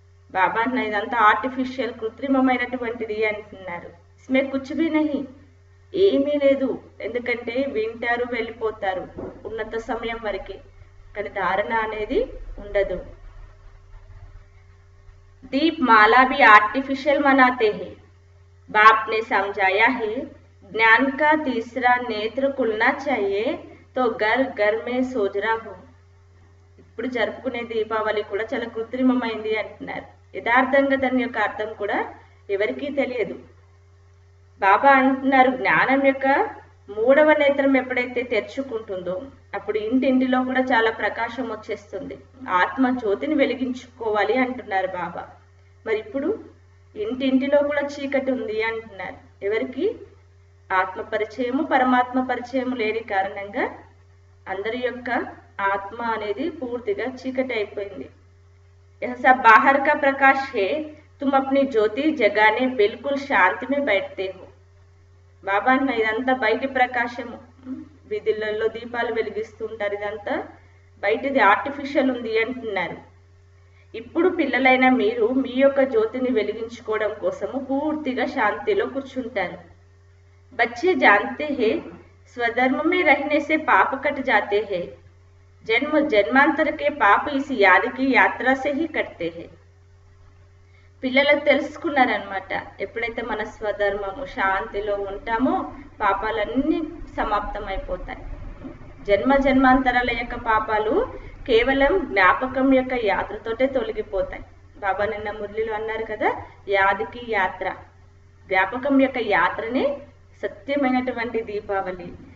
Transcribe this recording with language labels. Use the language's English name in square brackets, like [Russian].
[Telugu] బాబా అన్న ఇదంతా ఆర్టిఫిషియల్, కృత్రిమమైనటువంటిది అంటున్నారు. [Hindi] ఇస్మే కుచ్ భీ నహీ, [Telugu] ఏమీ లేదు. ఎందుకంటే వింటారు వెళ్ళిపోతారు ఉన్నత సమయం వరకే, కానీ ధారణ అనేది ఉండదు. [Hindi] दीप माला भी आर्टिफिशियल मनाते हैं. बाप ने समझाया है ज्ञान का तीसरा नेत्र खुलना चाहिए तो घर घर में सोजरा हो. [Telugu] ఇప్పుడు జరుపుకునే దీపావళి కూడా చాలా కృత్రిమమైంది అంటున్నారు. యథార్థంగా దాని యొక్క అర్థం కూడా ఎవరికీ తెలియదు. బాబా అంటున్నారు జ్ఞానం యొక్క మూడవ నేత్రం ఎప్పుడైతే తెరుచుకుంటుందో అప్పుడు ఇంటింటిలో కూడా చాలా ప్రకాశం వచ్చేస్తుంది. ఆత్మ జ్యోతిని వెలిగించుకోవాలి అంటున్నారు బాబా. మరి ఇప్పుడు ఇంటింటిలో కూడా చీకటి ఉంది అంటున్నారు. ఎవరికి ఆత్మ పరిచయము పరమాత్మ పరిచయము లేని కారణంగా అందరి యొక్క ఆత్మ అనేది పూర్తిగా చీకటి అయిపోయింది. [Hindi] यह सब बाहर का प्रकाश है, तुम अपनी ज्योति जगाने बिल्कुल शांति में बैठते हो. [Telugu] బాబా అన్న ఇదంతా బయటి ప్రకాశము, వీధులలో దీపాలు వెలిగిస్తుంటారు, ఇదంతా బయటిది ఆర్టిఫిషియల్ ఉంది అంటున్నారు. ఇప్పుడు పిల్లలైన మీరు మీ యొక్క జ్యోతిని వెలిగించుకోవడం కోసము పూర్తిగా శాంతిలో కూర్చుంటారు. [Hindi] बच्चे जानते हैं स्वधर्म में रहने से पाप कट जाते हैं. जन्म जन्मांतर के पाप इस याद की यात्रा से ही कटते हैं. [Telugu] పిల్లలకు తెలుసుకున్నారనమాట, ఎప్పుడైతే మన స్వధర్మము శాంతిలో ఉంటామో పాపాలన్నీ సమాప్తమైపోతాయి. జన్మ జన్మాంతరాల యొక్క పాపాలు కేవలం జ్ఞాపకం యొక్క యాత్రతోటే తొలగిపోతాయి. బాబా నిన్న మురళిలో అన్నారు కదా, యాదికి యాత్ర, జ్ఞాపకం యొక్క యాత్రనే సత్యమైనటువంటి దీపావళి.